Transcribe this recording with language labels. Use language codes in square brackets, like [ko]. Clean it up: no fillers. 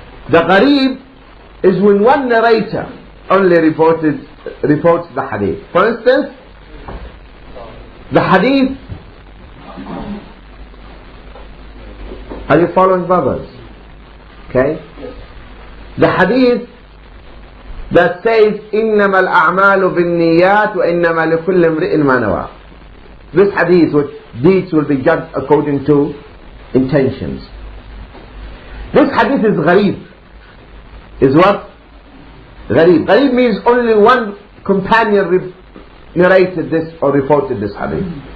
[en] The Gharib is when one narrator only reports the Hadith. For instance, the Hadith, are you following, brothers? Okay? The Hadith that says [ar] إنما الأعمال بالنيات وإنما لكل امرئ ما نوى. [en] This hadith, which deeds will be judged according to intentions. This hadith is gharib. Is what? Gharib. Gharib means only one companion narrated this or reported this hadith.